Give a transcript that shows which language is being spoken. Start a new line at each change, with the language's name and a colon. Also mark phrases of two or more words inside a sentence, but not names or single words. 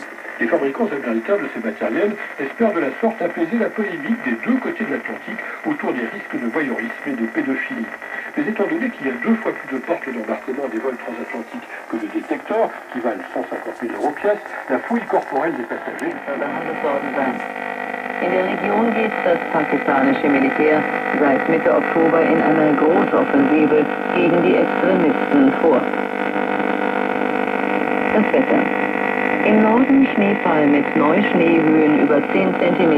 French: Les fabricants américains de ces matériels espèrent de la sorte apaiser la polémique des 2 côtés de l'Atlantique autour des risques de voyeurisme et de pédophilie. Mais étant donné qu'il y a 2 fois plus de portes d'embarquement des vols transatlantiques que de détecteurs, qui valent 150 000 € pièce, la fouille corporelle des passagers
German: behandelt worden sein. In der Region geht das pakistanische Militär seit Mitte Oktober in einer Großoffensive gegen die Extremisten vor. Das Wetter. Im Norden Schneefall mit Neuschneehöhen über 10 cm.